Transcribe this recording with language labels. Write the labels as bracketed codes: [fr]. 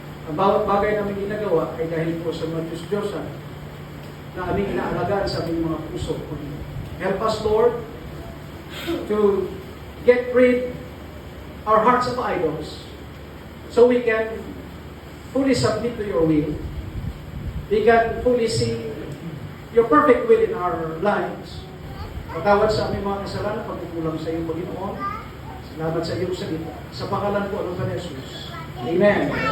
[tl] Ang bawat bagay namin ginagawa ay dahil po sa mga Diyos-Diyosan na aming inaalagaan sa aming mga puso. [en] Help us, Lord, to get rid our hearts of idols so we can fully submit to your will. We can fully see your perfect will in our lives. [tl] Patawad sa aming mga kasalanan, pagkukulang sa iyong Panginoon. Salamat sa iyong salita. Sa pangalan po ng Panginoon Jesus. Amen.